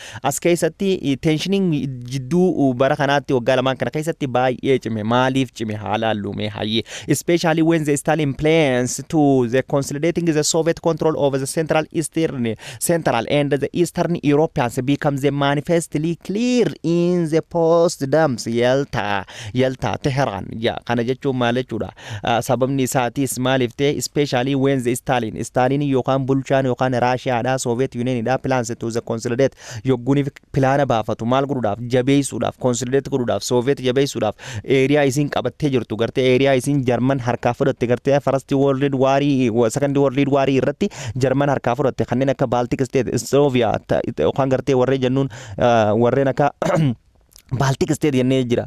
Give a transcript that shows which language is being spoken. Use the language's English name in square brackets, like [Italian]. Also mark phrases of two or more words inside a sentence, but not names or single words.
[Oromo] As keessatti tensioning jidduu bara kanaatti waggaa lamaan kana keessatti baay'ee cime. Maaliif cime? Haalaallume hayyee. [English] Especially when the Stalin plans to the consolidating the Soviet control over the Central and the Eastern Europeans becomes manifestly clear in the post-WWII Yalta Tehran. [Oromo] Ya kana jechuun maal jechuudha? Sababni isaatis maaliif ta'e [English] especially when the Stalin [Oromo] yookaan bulchaan yookaan Russia Soviet Union da [English] plans to the consolidate [Oromo] yogguni plana baafatu maal godhuudhaaf jabeessuudhaaf consolidate godhuudhaaf Soviet jabeessuudhaaf area isin qabattee jirtu gartee area isin German harkaa fudhatte gartee [English] First World War Second World War [Oromo] irratti German harkaa fudhatte kanneen akka Baltic State Soviet yookaan gartee warreen jennuun warreen akka Baltic State jennee jira.